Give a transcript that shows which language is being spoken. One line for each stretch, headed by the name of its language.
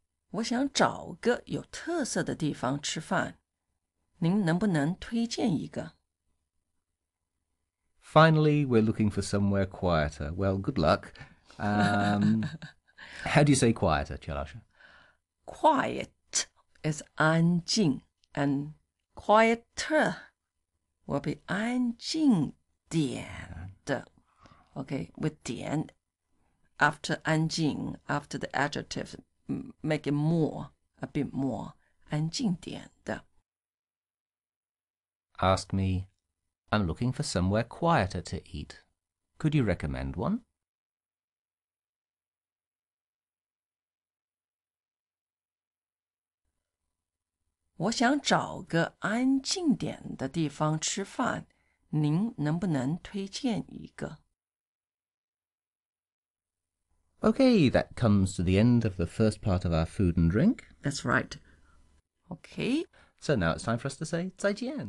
Chinese: 我想找个有特色的地方吃饭，您能不能推荐一个？
English: Finally, we're looking for somewhere quieter. Well, good luck. How do you say quieter, Chalasha? Quiet is 安静 and quieter will be 安静点的 Okay, with 点 after 安静 after the adjective make it more, a bit more 安静点的 Ask me. I'm looking for somewhere quieter to eat. Could you recommend one?
Chinese: 我想找个安静点的地方吃饭，您能不能推荐一个？
English: Okay, that comes to the end of the first part of our food and drink. That's right. Okay. So now it's time for us to say 再见.